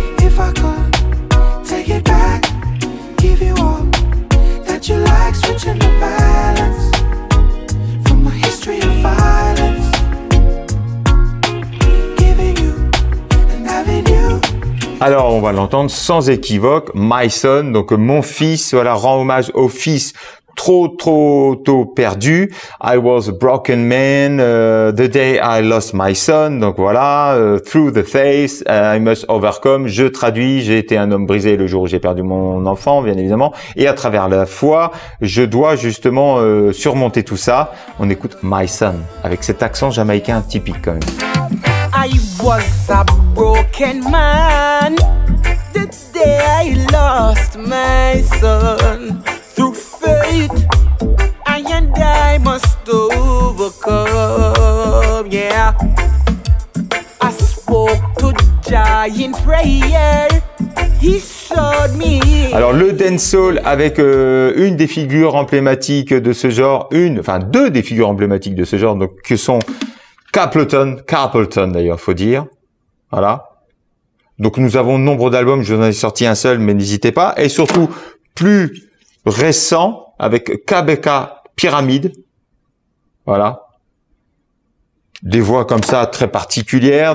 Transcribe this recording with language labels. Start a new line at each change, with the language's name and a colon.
English: If I could take it back, give you all that you like, switching the balance from a history of violence, giving you and having you.
French: Alors on va l'entendre sans équivoque, My Son, donc mon fils, voilà, rend hommage au fils trop tôt perdu.
English: I was a broken man the day I lost my son.
French: Donc voilà,
English: through the face, I must overcome.
French: Je traduis, j'ai été un homme brisé le jour où j'ai perdu mon enfant, bien évidemment. Et à travers la foi, je dois justement surmonter tout ça. On écoute My Son avec cet accent jamaïcain typique quand même.
English: I was a broken man the day I lost my son. Through fate, I and I must overcome, yeah. I spoke to Jah in prayer, he showed me.
French: Alors le dancehall avec une des figures emblématiques de ce genre, deux des figures emblématiques de ce genre, donc que sont Carpleton d'ailleurs, faut dire, voilà. Donc nous avons nombre d'albums, je vous en ai sorti un seul, mais n'hésitez pas, et surtout plus récent avec KBK Pyramide, voilà, des voix comme ça très particulières.